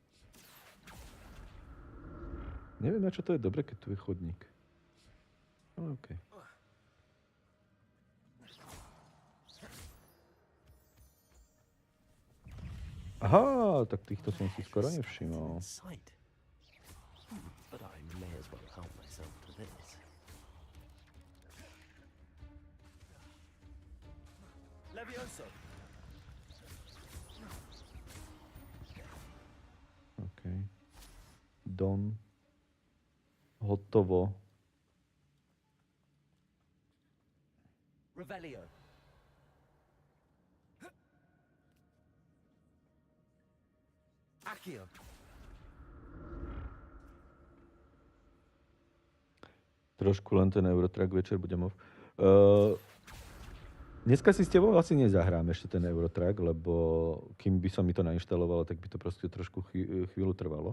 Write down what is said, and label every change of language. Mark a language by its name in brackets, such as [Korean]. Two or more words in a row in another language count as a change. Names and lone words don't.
[Slovak] Neviem, na čo to je dobre, keď tu je chodník. Ale okej. Aha, tak týchto som si skoro nevšimol. [English] But I may as well help myself to this. [Slovak] Levioso. OK. Don. Hotovo. Revelio. Accio. Trošku len ten Eurotrack večer budem dneska si s tebou asi nezahrám ešte ten Eurotrack, lebo kým by som mi to nainštalovalo, tak by to proste trošku chvíľu trvalo.